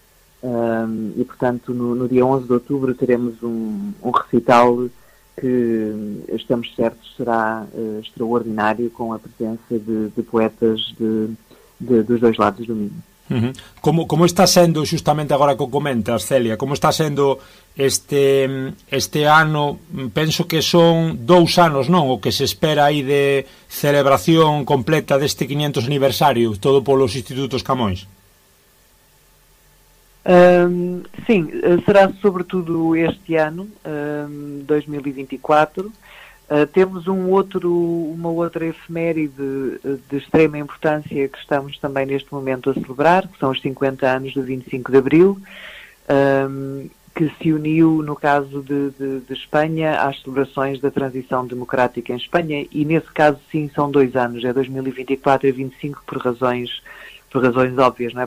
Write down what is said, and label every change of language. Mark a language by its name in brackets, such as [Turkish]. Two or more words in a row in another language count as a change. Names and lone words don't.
[Portuguese] E, portanto, no dia 11 de outubro teremos um recital que, estamos certos, será extraordinário, com a presença de poetas dos dois lados do Minho. [Galician] Uhum. Como está sendo, justamente agora que o comentas, Celia, como está sendo este ano? Penso que son 2 anos, non? O que se espera aí de celebración completa deste 500 aniversario, todo polos Institutos Camões. [Portuguese] Sim, será sobretudo este ano, 2024. Temos uma outra efeméride de extrema importância que estamos também neste momento a celebrar, que são os 50 anos do 25 de Abril, que se uniu, no caso de Espanha, às celebrações da transição democrática em Espanha, e nesse caso sim são 2 anos, é 2024 e 25 por razões óbvias, não é?